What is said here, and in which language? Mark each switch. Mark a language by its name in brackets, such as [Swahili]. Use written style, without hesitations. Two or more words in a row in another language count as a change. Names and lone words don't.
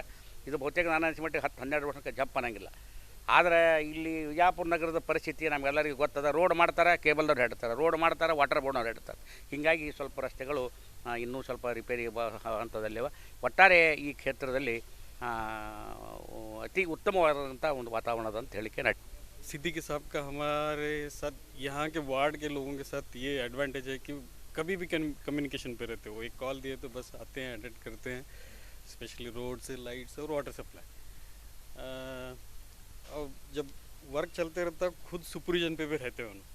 [Kannada] ಇದು ಬಹುತೇಕ ನಾನು ಅನಿಸ್ಮಟ್ಟಿಗೆ 10-12 ವರ್ಷಕ್ಕೆ ಜಂಪ್ ಅನ್ನಂಗಿಲ್ಲ। ಆದರೆ ಇಲ್ಲಿ ವಿಜಯಪುರ ನಗರದ ಪರಿಸ್ಥಿತಿ ನಮಗೆಲ್ಲರಿಗೂ ಗೊತ್ತದ, ರೋಡ್ ಮಾಡ್ತಾರೆ, ಕೇಬಲ್ದವ್ರು ಹೇಳ್ತಾರೆ, ರೋಡ್ ಮಾಡ್ತಾರೆ, ವಾಟರ್ ಬೋರ್ಡ್ನವ್ರು ಹೇಳ್ತಾರೆ। ಹೀಗಾಗಿ ಸ್ವಲ್ಪ ರಸ್ತೆಗಳು ಇನ್ನೂ ಸ್ವಲ್ಪ ರಿಪೇರಿ ಹಂತದಲ್ಲಿವೆ। ಒಟ್ಟಾರೆ ಈ ಕ್ಷೇತ್ರದಲ್ಲಿ ಅತಿ ಉತ್ತಮವಾದಂಥ ಒಂದು ವಾತಾವರಣ ಅದ ಅಂತ ಹೇಳಿಕೆ ನಾ [Hindi] सिद्दीकी साहब का हमारे साथ यहाँ के वार्ड के लोगों के साथ ये एडवांटेज है कि कभी भी कम्युनिकेशन पे रहते हो, एक कॉल दिए तो बस आते हैं, अटेंड करते हैं, स्पेशली रोड से, लाइट से और वाटर सप्लाई। और जब वर्क चलते रहता है खुद सुपरविजन पे भी रहते हैं।